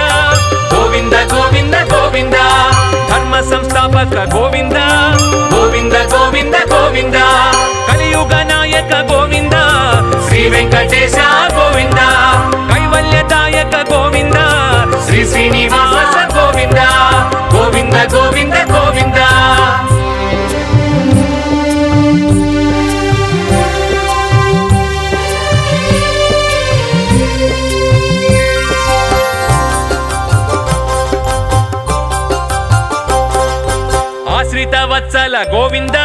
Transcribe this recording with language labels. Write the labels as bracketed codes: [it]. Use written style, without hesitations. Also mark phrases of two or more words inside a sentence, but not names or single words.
[kn] ಗೋವಿಂದ ಗೋವಿಂದ ಗೋವಿಂದ ಧರ್ಮ ಸಂಸ್ಥಾಪಕ ಗೋವಿಂದ ಗೋವಿಂದ ಗೋವಿಂದ ಗೋವಿಂದ ಕಲಿಯುಗ ನಾಯಕ ಗೋವಿಂದ ಶ್ರೀ ವೆಂಕಟೇಶ ಗೋವಿಂದ ಕೈವಲ್ಯದಾಯಕ ಗೋವಿಂದ [te] ಶ್ರೀ శ్రీ శ్రీనివాస గోవింద గోవింద గోవింద గోవింద ఆశ్రిత వత్సల గోవింద